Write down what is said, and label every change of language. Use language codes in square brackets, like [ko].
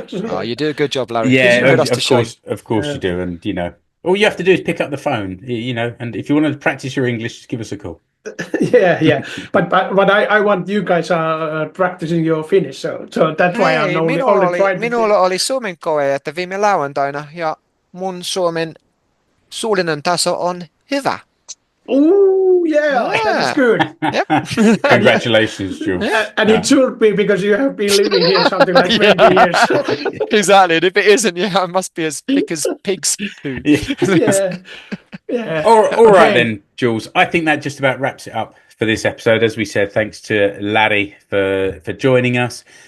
[en] Oh, you do a good job, Larry. Yeah, of course you do, and all you have to do is pick up the phone, and if you want to practice your English, just give us a call. Yeah, but I want you guys practicing your Finnish, so that's why I'm only trying to. [fi] Minulla oli suomen koe, että viime lauantaina, ja mun suomen suullinen taso on hyvä. [en] Oh yeah, that's good. Yep. Congratulations, Jules. And it should be, because you have been living here something like 20 years. Exactly. And if it isn't, I must be as thick as pig's poo. Yeah. All right then, Jules. I think that just about wraps it up for this episode. As we said, thanks to Lari for joining us.